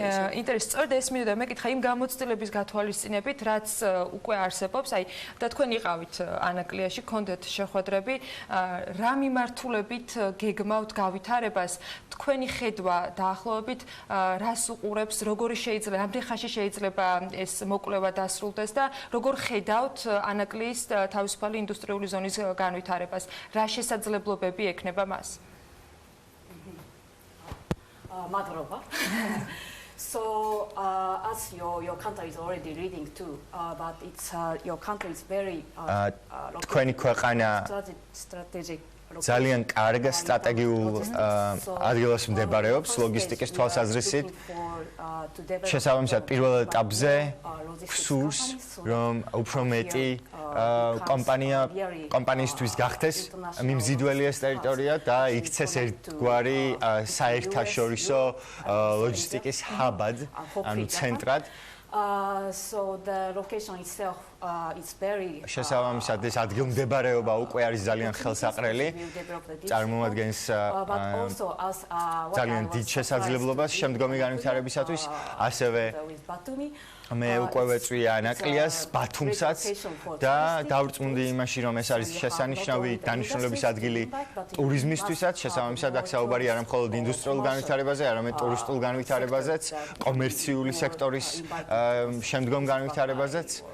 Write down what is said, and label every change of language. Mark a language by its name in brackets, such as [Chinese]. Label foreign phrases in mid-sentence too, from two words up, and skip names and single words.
[Georgian] ინტერესი, სწორედ ეს მინდოდა მეკითხა იმ გამოცდილების გათვალისწინებით, რაც უკვე არსებობს, აი და თქვენ იყავით ანაკლიაში, გქონდეთ შეხვედრები, რა მიმართულებით გეგმავთ გავითარებას, თქვენი ხედვა დაახლოებით რას უყურებს, როგორი შეიძლება, რამდენ ხანში შეიძლება ეს მოკვლევა დასრულდეს და როგორ ხედავთ ანაკლიის თავისუფალი ინდუსტრიული ზონის განვითარებას. რა შესაძლებლობები ექნება მას? მადლობა. [English] So, as your country is already leading too, but it's your country is very [Georgian] თქვენი ქვეყანა [English] strategic. [Georgian] ძალიან კარგ სტრატეგიულ ადგილას მდებარეობს ლოგისტიკის თვალსაზრისით. შესაბამისად, პირველ ეტაპზე გსურს, რომ უფრო მეტი კომპანიისთვის გახდეს მიმზიდველი ეს ტერიტორია და იქცეს ერთგვარი საერთაშორისო ლოჯისტიკის ჰაბად, ანუ ცენტრად. [English] So the location itself is very [Georgian] შესაბამისად ეს ადგილმდებარეობა უკვე არის ძალიან ხელსაყრელი, წარმოადგენს ძალიან დიდ შესაძლებლობას შემდგომი განვითარებისათვის, ასევე მე უკვე ვეწვი ანაკლიას, ბათუმსაც და დავრწმუნდი იმაში, რომ ეს არის შესანიშნავი დანიშნულების ადგილი ტურიზმისთვისაც, შესაბამისად აქ საუბარი არა მხოლოდ ინდუსტრიულ განვითარებაზე, არამედ ტურისტულ განვითარებაზეც, კომერციული სექტორის შემდგომ განვითარებაზეც.